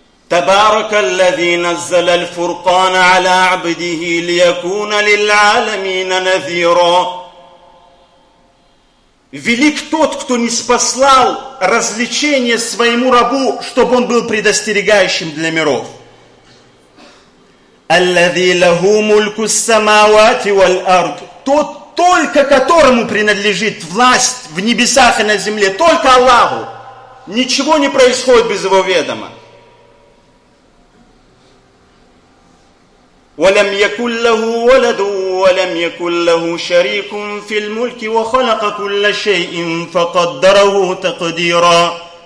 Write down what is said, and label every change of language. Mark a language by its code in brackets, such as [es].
[ar] تبارك الذي نزل الفرقان على عبده ليكون للعالمين نذيرا. [ru] Велик тот, кто ниспослал развлечение своему рабу, чтобы он был предостерегающим для миров. [ar] الذي له ملك السماوات والأرض. [ru] Тот, только которому принадлежит власть в небесах и на земле, только Аллаху. Ничего не происходит без его ведома. [ar] وَلَمْ يَكُنْ لَهُ وَلَدٌ وَلَمْ يَكُنْ لَهُ شَرِيكٌ فِي الْمُلْكِ وَخَلَقَ كُلَّ شَيْءٍ فَقَدَّرَهُ تَقْدِيرًا.